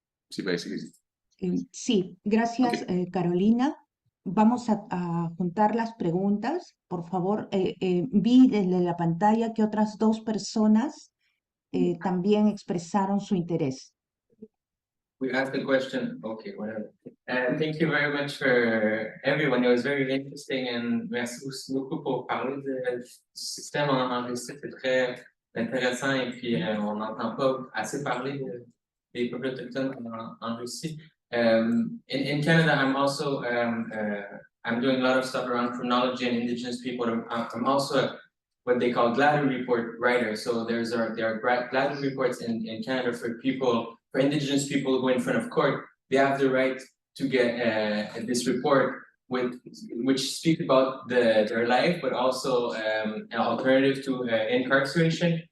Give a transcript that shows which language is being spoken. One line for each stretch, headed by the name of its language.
Spanish: Sí, parece que sí. Sí, gracias, Carolina. Vamos a juntar las preguntas. Por favor, vi desde la pantalla que otras 2 personas también expresaron su interés.
English: We asked the question, okay, whatever. Thank you very much for everyone. It was very interesting and
French: merci beaucoup pour parler du système en Russie. C'est très intéressant et puis on n'entend pas assez parler des peuples autochtones en Russie.
English: In Canada, I'm also I'm doing a lot of stuff around chronology and Indigenous people. I'm also what they call Gladue report writer. So there are Gladue reports in Canada for Indigenous people who go in front of court. They have the right to get this report which speak about their life, but also an alternative to incarceration.